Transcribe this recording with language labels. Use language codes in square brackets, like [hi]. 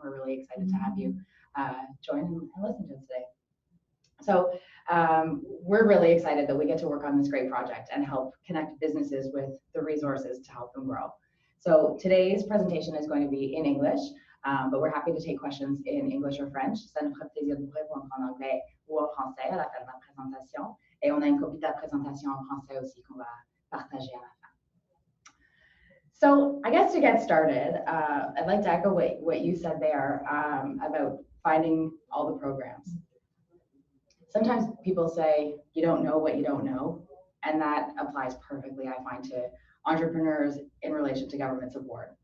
[en] We're really excited to have you join and listen to us today. So we're really excited that we get to work on this great project and help connect businesses with the resources to help them grow. So today's presentation is going to be in English, but we're happy to take questions in English or French. [fr] Ça nous ferait plaisir de vous répondre en anglais ou en français à la fin de la présentation. Et on a une copie de la présentation en français aussi qu'on va partager à la fin. [en] So I guess to get started, I'd like to echo what you said there about finding all the programs. Sometimes people say you don't know what you don't know, and that applies perfectly, I find, to entrepreneurs in relation to government support.